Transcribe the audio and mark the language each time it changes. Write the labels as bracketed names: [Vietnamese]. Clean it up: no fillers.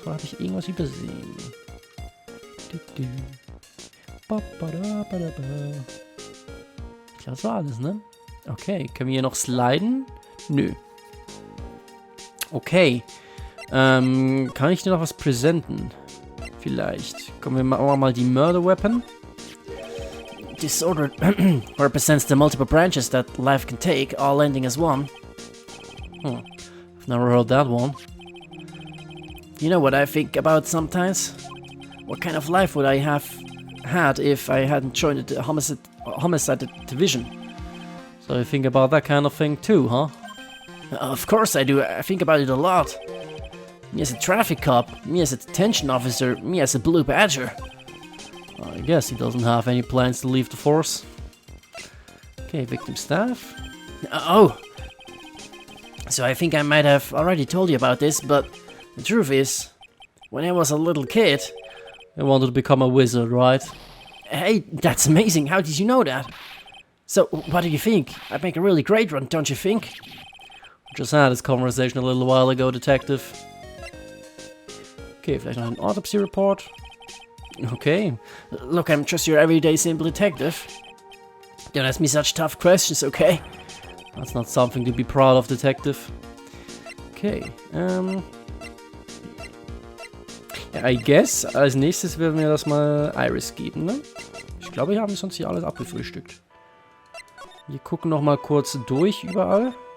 [German] Oder habe ich irgendwas übersehen? Ich glaube, das war alles, ne? Okay, können wir hier noch sliden? Nö. Okay. Kann ich dir noch was präsenten? Vielleicht. Kommen wir mal die Murder Weapon. [English] Disorder represents the multiple branches that life can take, all ending as one. I've never heard that one. You know what I think about sometimes? What kind of life would I have had if I hadn't joined the homicide division? So you think about that kind of thing too, huh? Of course I do. I think about it a lot. Me as a traffic cop, me as a detention officer, me as a blue badger. I guess he doesn't have any plans to leave the force. Okay, victim staff. Oh! So I think I might have already told you about this, but the truth is, when I was a little kid... You wanted to become a wizard, right? Hey, that's amazing. How did you know that? So, what do you think? I'd make a really great one, don't you think? We just had this conversation a little while ago, Detective. [German] Okay, vielleicht noch ein Autopsy Report. Okay. [English] Look, I'm just your everyday simple detective. Don't ask me such tough questions, okay? That's not something to be proud of, Detective. [German] Okay, ja, [English] I guess, [German] als nächstes werden wir das mal Iris geben, ne? Ich glaube, wir haben sonst hier alles abgefrühstückt. Wir gucken noch mal kurz durch überall.